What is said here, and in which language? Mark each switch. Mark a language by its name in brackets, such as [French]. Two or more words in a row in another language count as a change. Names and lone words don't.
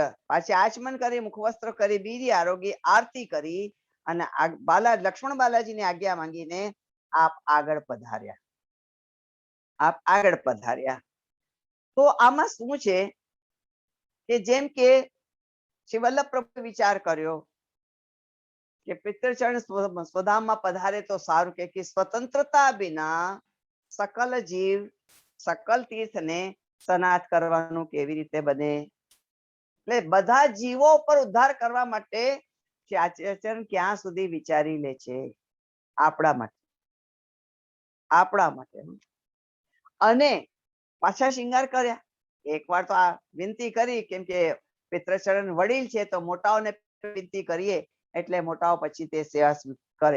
[Gujarati] પાછી આચમન કરી, મુખવસ્ત્ર કરી, બીજી આરોગી આરતી કરી અને લક્ષ્મણ બાલાજીની આજ્ઞા માંગીને આપ આગળ પધાર્યા. તો આમાં શું છે કે જેમ કે શ્રી વલ્લભ પ્રભુ વિચાર કર્યો કે પિતૃચરણ સ્વધામમાં પધારે તો સારું, કે સ્વતંત્રતા વિના સકલ જીવ સકલ તીર્થ ને સનાથ કરવાનું કેવી રીતે બને. એટલે બધા જીવો પર ઉદ્ધાર કરવા માટે આચરણ ક્યાં સુધી વિચારી લે છે? આપણા માટે. અને પાછા શિંગાર કર્યા. એકવાર તો આ વિનંતી કરી, કેમ કે પિતૃચરણ વડીલ છે તો મોટાઓને વિનંતી કરીએ એટલે મોટાઓ પછી તે સેવા કરે.